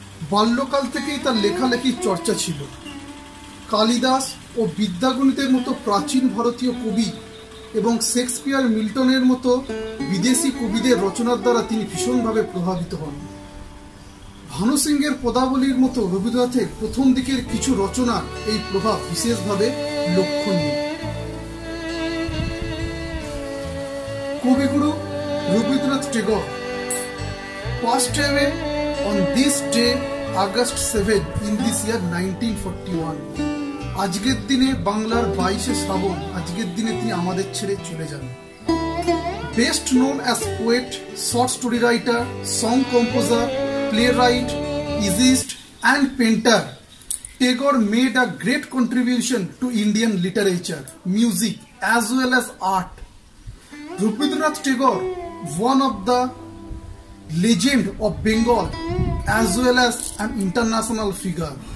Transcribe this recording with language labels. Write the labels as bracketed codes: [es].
[bn] বাল্যকাল থেকেই তার লেখালেখির চর্চা ছিল। কালিদাস ও বিদ্যাগণিতের মতো প্রাচীন ভারতীয় কবি এবং শেক্সপিয়ার, মিল্টনের মতো বিদেশি কবিদের রচনার দ্বারা তিনি ভীষণভাবে প্রভাবিত হন। ভানু সিংহের পদাবলীর মতো রবীন্দ্রনাথের প্রথম দিকের কিছু রচনার এই প্রভাব বিশেষভাবে লক্ষণীয়। [en] কবিগুরু Rabindranath Tagore passed away on this day, August 7 in this year 1941. [bn] আজকের দিনে বাংলার 22শে শ্রাবণ, আজকের দিনে তিনি আমাদের ছেড়ে চলে যান। [en] Best known as poet, short story writer, song composer, playwright, essayist and painter, Tagore made a great contribution to Indian literature, music as well as art. Rabindranath Tagore, one of the legend of Bengal as well as an international figure.